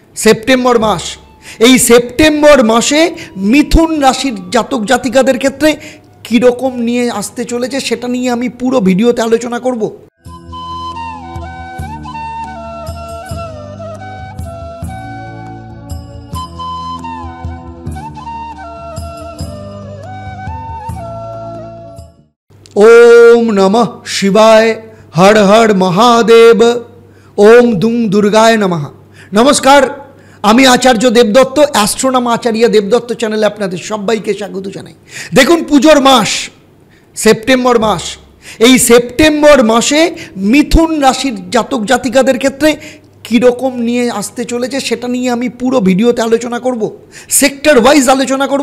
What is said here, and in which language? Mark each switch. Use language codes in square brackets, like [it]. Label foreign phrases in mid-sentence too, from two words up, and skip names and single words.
[bn] সেপ্টেম্বর মাস। এই সেপ্টেম্বর মাসে মিথুন রাশির জাতক জাতিকাদের ক্ষেত্রে কীরকম নিয়ে আসতে চলেছে সেটা নিয়ে আমি পুরো ভিডিওতে আলোচনা করব। [sa] ओम नमः शिवाय, हर हर महादेव, ओम दुं दुर्गाय नमः। [bn] नमस्कार, আমি আচার্য দেবদত্ত, অ্যাস্ট্রোনম আচার্য দেবদত্ত চ্যানেলে আপনাদের সবাইকে স্বাগত জানাই। দেখুন, পুজোর মাস সেপ্টেম্বর মাস। এই সেপ্টেম্বর মাসে মিথুন রাশির জাতক জাতিকাদের ক্ষেত্রে কীরকম নিয়ে আসতে চলেছে সেটা নিয়ে আমি পুরো ভিডিওতে আলোচনা করব, [en] sector wise [bn] আলোচনা করব।